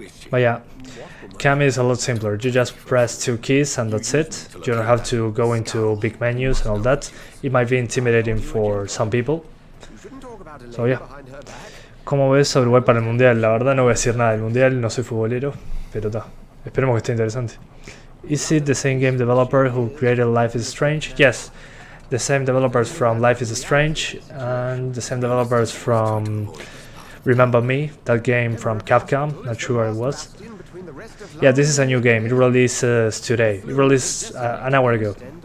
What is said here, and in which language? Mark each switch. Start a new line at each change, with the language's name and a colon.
English: But yeah, Cam is a lot simpler. You just press 2 keys and that's it. You don't have to go into big menus and all that. It might be intimidating for some people. So yeah.
Spanish: ¿Cómo ves Overwatch para el mundial? La verdad no voy a decir nada del mundial, no soy futbolero, pero está. Esperemos que esté interesante.
English: Is it the same game developer who created Life is Strange? Yes. The same developers from Life is Strange and the same developers from Remember Me, that game from Capcom, not sure it was. Yeah, this is a new game, it releases today, it released an hour ago.